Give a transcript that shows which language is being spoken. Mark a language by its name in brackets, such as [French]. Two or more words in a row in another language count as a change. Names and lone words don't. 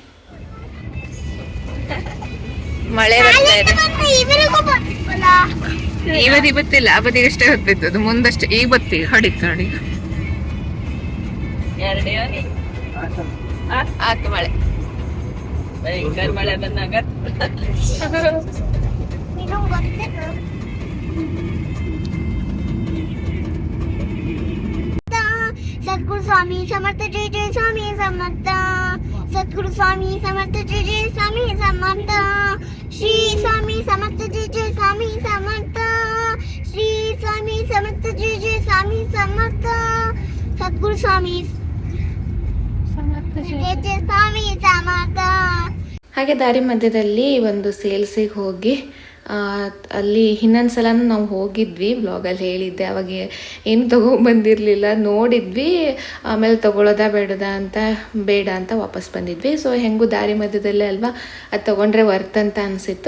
[Kannada] ಮಳೆ ಬರ್ತಾ ಇದೆ. ಇವತ್ತಿಲ್ಲ, ಅವತ್ತಿಗಷ್ಟೇ ಹೊತ್ತಿತ್ತು, ಅದು ಮುಂದಷ್ಟೇ. ಈಗ ಬತ್ತಿ ಹೊಡಿತು ನೋಡಿ, ಆತು ಮಳೆ. ಮಳೆ ಬಂದಾಗ [Marathi] सद्गुरु स्वामी समर्थ जय जय स्वामी समर्थ. सद्गुरु स्वामी समर्थ जय जय स्वामी समर्थ. श्री स्वामी समर्थ जय जय स्वामी समर्थ. श्री स्वामी समर्थ जय जय स्वामी समर्थ. सद्गुरु स्वामी समर्थ जय जय स्वामी समर्थ. [Kannada] ಹಾಗೆ ದಾರಿ ಮಧ್ಯದಲ್ಲಿ ಒಂದು ಸೇಲ್ಸಿಗೆ ಹೋಗಿ ಅಲ್ಲಿ ಇನ್ನೊಂದು ಸಲನೂ ನಾವು ಹೋಗಿದ್ವಿ, ಬ್ಲಾಗಲ್ಲಿ ಹೇಳಿದ್ದೆ. ಅವಾಗ ಏನು ತೊಗೊಂಬಂದಿರಲಿಲ್ಲ, ನೋಡಿದ್ವಿ. ಆಮೇಲೆ ತೊಗೊಳ್ಳೋದಾ ಬೇಡ ಅಂತ ವಾಪಸ್ ಬಂದಿದ್ವಿ. ಸೊ ಹೆಂಗೂ ದಾರಿ ಮಧ್ಯದಲ್ಲೇ ಅಲ್ವಾ, ಅದು ತೊಗೊಂಡ್ರೆ ವರ್ತ್ ಅಂತ ಅನಿಸಿತ್ತು.